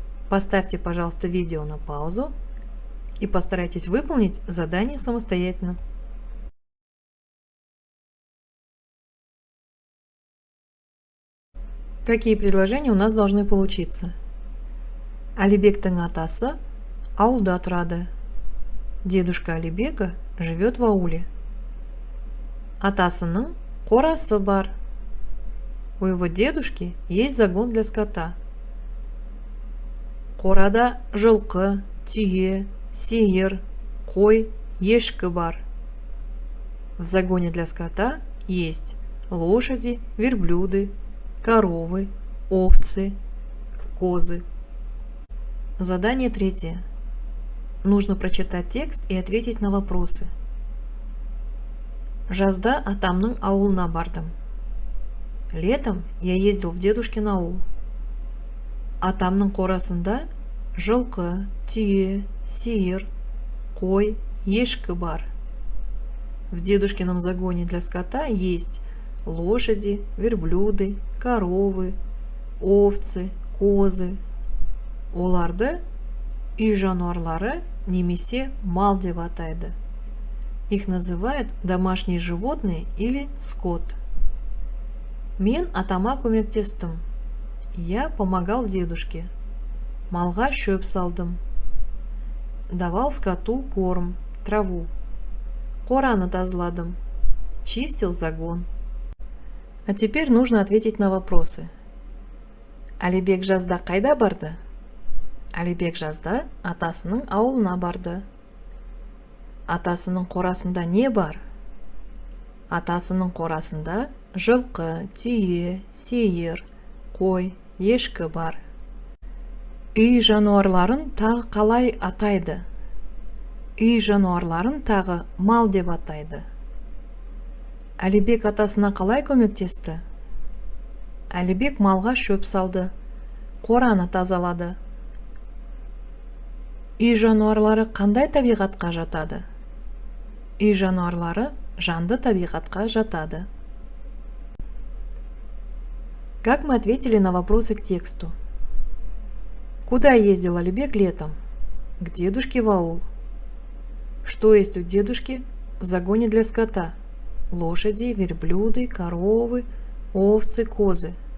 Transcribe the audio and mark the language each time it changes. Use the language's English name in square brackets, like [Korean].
[Russian] Поставьте, пожалуйста, видео на паузу и постарайтесь выполнить задание самостоятельно. Какие предложения у нас должны получиться? [Kazakh] Алибектің атасы ауылда тұрады. [Russian] Дедушка Алибека живет в ауле. [Kazakh] Атасының қорасы бар. [Russian] У его дедушки есть загон для скота. [Kazakh] Қорада жылқы, түйе, сиыр, қой, ешкі бар. [Russian] В загоне для скота есть лошади, верблюды, коровы, овцы, козы. Задание 3. Нужно прочитать текст и ответить на вопросы. [Kazakh] Жазда атамның ауылына бардым. [Russian] Летом я ездил в дедушкин аул. [Kazakh] Атамның қорасында жылқы, түйе, сиыр, қой, ешкі бар. [Russian] В дедушкином загоне для скота есть лошади, верблюды, коровы, овцы, козы. [Kazakh] Оларды үй жануарлары немесе мал деп атайды. [Russian] Их называют домашние животные или скот. [Kazakh] Мен атама көмектестім. [Russian] Я помогал дедушке. [Kazakh] Малға шөп салдым. [Russian] Давал скоту корм, траву. [Kazakh] Қораны тазаладым. [Russian] Чистил загон. А теперь нужно ответить на вопросы. [Kazakh] Алибек жазда қайда барды? Алибек жазда атасының ауылына барды. Атасының қорасында не бар? Атасының қорасында жылқы, түйе, сиыр, қой, ешкі бар. Үй жануарларын тағы қалай атайды? Үй жануарларын тағы мал деп атайды. Әлібек атасына қалай көмектесті? Әлібек малға шөп салды, қораны тазалады. Үй жануарлары қандай табиғатқа жатады? Үй жануарлары жанды табиғатқа жатады. [Russian] Как мы ответили на вопросы к тексту? Куда ездил Алибек летом? К дедушке в аул. Что есть у дедушки в загоне для скота? Лошади, верблюды, коровы, овцы, козы.